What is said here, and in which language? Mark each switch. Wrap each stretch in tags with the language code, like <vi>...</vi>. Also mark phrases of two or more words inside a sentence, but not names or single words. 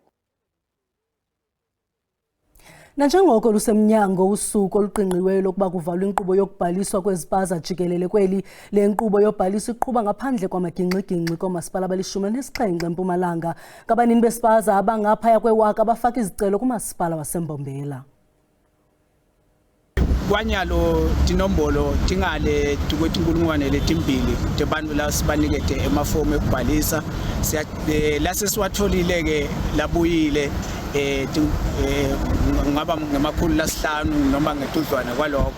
<xh>Nanjengoko lusemnyango usuku oluqingqiweyo lokuba kuvalwe inkqubo yokubhaliswa kwezipaza jikelele kweli, le nkqubo yobhaliso iqhuba ngaphandle kwamagingxi-gingxi koomasipala abali-17 eMpumalanga.</xh> <zu>Ngabanini besipaza abangaphaya kwewaka bafaka izicelo kumasipala waseMbombela.</zu> <ss>Kwanyalo tinombolo tingale tukweti inkulungwane letimbili tebantu la sibanikete emafomu ekubhalisa lase siwatholile ke labuyile ngaba ngemakhulu lasihlanu noma ngetudlwana kwalokho.</ss>